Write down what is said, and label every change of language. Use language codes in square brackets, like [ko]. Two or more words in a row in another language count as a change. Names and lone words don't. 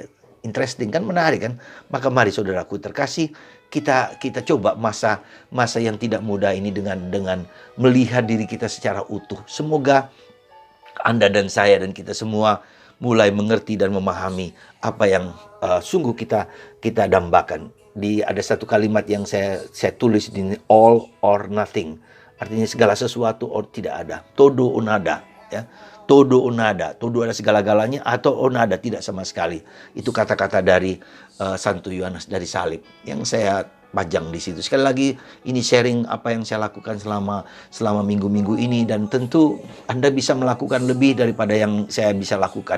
[id] Interesting kan, menarik kan? Maka mari saudaraku terkasih, kita coba masa yang tidak mudah ini dengan melihat diri kita secara utuh. Semoga Anda dan saya dan kita semua mulai mengerti dan memahami apa yang sungguh kita dambakan. Ada satu kalimat yang saya tulis di [en] all or nothing. [id] Artinya segala sesuatu or tidak ada. [es] Todo o nada, ya. Todo o nada. [id] Todo ada segala-galanya atau [es] o nada [id] tidak sama sekali. Itu kata-kata dari Santo Yohanes dari salib yang saya pajang di situ. Sekali lagi, ini sharing apa yang saya lakukan selama minggu-minggu ini, dan tentu Anda bisa melakukan lebih daripada yang saya bisa lakukan.